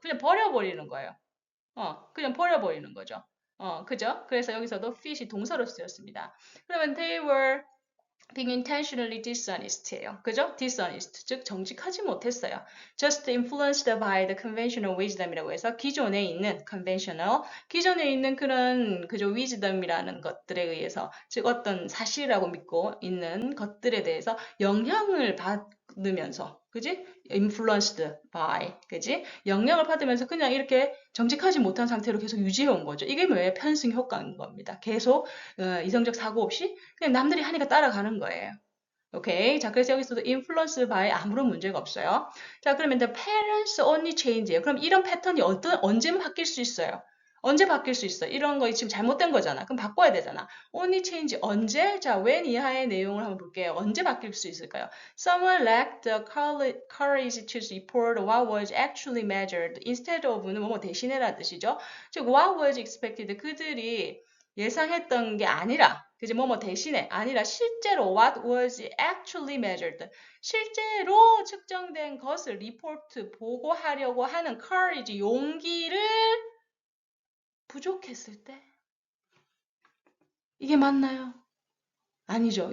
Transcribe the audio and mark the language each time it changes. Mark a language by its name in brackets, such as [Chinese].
[Korean] 그냥 버려버리는 거예요. 그냥 버려버리는 거죠. 그죠? 그래서 여기서도 fit이 동사로 쓰였습니다. 그러면 [English] they were being intentionally dishonest예요. [Korean] 그죠? dishonest, 즉 정직하지 못했어요. [English] just influenced by the conventional wisdom [Korean] 이라고 해서 기존에 있는 conventional, 기존에 있는 그런 그죠 wisdom이라는 것들에 의해서 즉 어떤 사실이라고 믿고 있는 것들에 대해서 영향을 받으면서 그지? [English] influenced by, [Korean] 그지? 영향을 받으면서 그냥 이렇게 정직하지 못한 상태로 계속 유지해 온 거죠. 이게 뭐예요? 편승 효과인 겁니다. 계속 이성적 사고 없이 그냥 남들이 하니까 따라가는 거예요. 오케이. 자, 그래서 여기서도 [English] influence by [Korean] 아무런 문제가 없어요. 자, 그러면 [English] the parents only change예요. [Korean] 그럼 이런 패턴이 언제면 바뀔 수 있어요? 언제 바뀔 수 있어? 이런 거 지금 잘못된 거잖아. 그럼 바꿔야 되잖아. [English] only change [Korean] 언제? 자, when 이하의 내용을 한번 볼게요. 언제 바뀔 수 있을까요? [English] Someone lacked the courage to report what was actually measured instead of는 [Korean] 뭐뭐 대신해라는 뜻이죠. 즉, [English] what was expected [Korean] 그들이 예상했던 게 아니라 그지 뭐뭐 대신에 아니라 실제로 [English] what was actually measured [Korean] 실제로 측정된 것을 리포트 보고하려고 하는 courage 용기를 부족했을 때 이게 맞나요? 아니죠.